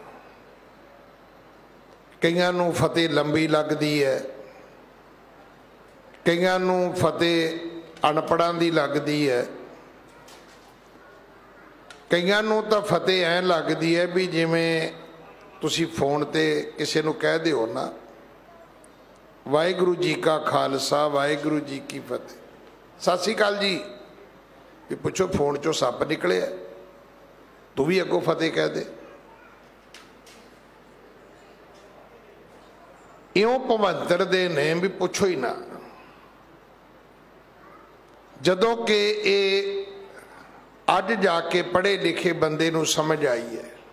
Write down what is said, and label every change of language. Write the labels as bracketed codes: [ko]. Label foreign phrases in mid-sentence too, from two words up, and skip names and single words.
[pa] ਕਈਆਂ ਨੂੰ ਫਤਿਹ ਲੰਬੀ ਲੱਗਦੀ ਹੈ, ਕਈਆਂ ਨੂੰ ਫਤਿਹ ਅਨਪੜ੍ਹਾਂ ਦੀ ਲੱਗਦੀ ਹੈ, ਕਈਆਂ ਨੂੰ ਤਾਂ ਫਤਿਹ ਐ ਲੱਗਦੀ ਹੈ ਭੀ ਜਿਵੇਂ ਤੁਸੀਂ ਫੋਨ ਤੇ ਕਿਸੀ ਨੂੰ ਕਹਿ ਦਿਓ ਨਾ, ਵਾਹਿਗੁਰੂ ਜੀ ਕਾ ਖ਼ਾਲਸਾ ਵਾਹਿਗੁਰੂ ਜੀ ਕੀ ਫ਼ਤਿਹ, ਸਤਿ ਸ੍ਰੀ ਅਕਾਲ ਜੀ, ਭੀ ਪੁੱਛੋ ਫੋਨ ਚੋਂ ਸੱਪ ਨਿਕਲੇ, ਤੂੰ ਭੀ ਅੱਗੋਂ ਫਤਿਹ ਕਹਿ ਦੇ। ਇਉਂ ਭਵੰਤਰ ਦੇ ਨੇ ਭੀ ਪੁੱਛੋ ਹੀ ਨਾ। ਜਦੋਂ ਕਿ ਯੇ ਅੱਜ ਜਾਕੇ ਪੜ੍ਹੇ ਲਿਖੇ ਬੰਦੇ ਨੂੰ ਸਮਝ ਆਈ ਹੈ।